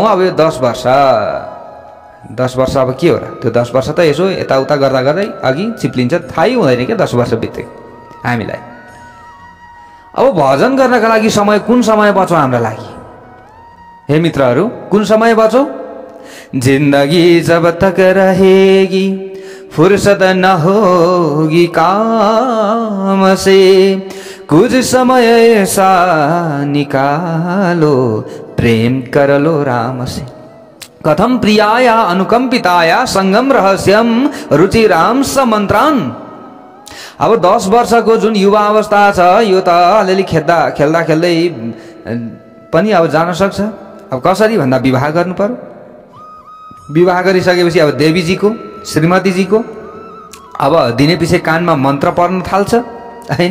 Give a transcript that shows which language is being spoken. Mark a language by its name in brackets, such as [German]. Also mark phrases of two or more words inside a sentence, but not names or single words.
[Nepali] अब यो 10 वर्ष अब के हो र? त्यो 10 वर्ष त यसो यताउता गर्दा गर्दै अघि चिप्लिन्छ, थाहै हुँदैन क्या 10 वर्ष बितेको हामीलाई। अब भजन गर्नका लागि समय, कुन समय बचो हाम्रो लागि? हे मित्रहरू, कुन समय बचो? [Hindi] जिंदगी जब तक रहेगी फुर्सत न होगी काम से, कुछ समय ऐसा निकालो प्रेम कर लो राम से। [Sanskrit] कथम प्रियाया अनुकंपिताया संगम रहस्यम रुचिराम समन्त्रान। [Nepali] अब 10 वर्षको जुन युवा अवस्था छ यो त अलिअलि खेल्दा खेल्दै पनि अब जान सक्छ। अब कसरी भन्दा विवाह गर्नु पर्यो। विवाह गरिसकेपछि अब देवीजीको श्रीमतीजीको अब दिने पछि कानमा मन्त्र पढ्न थाल्छ हैन।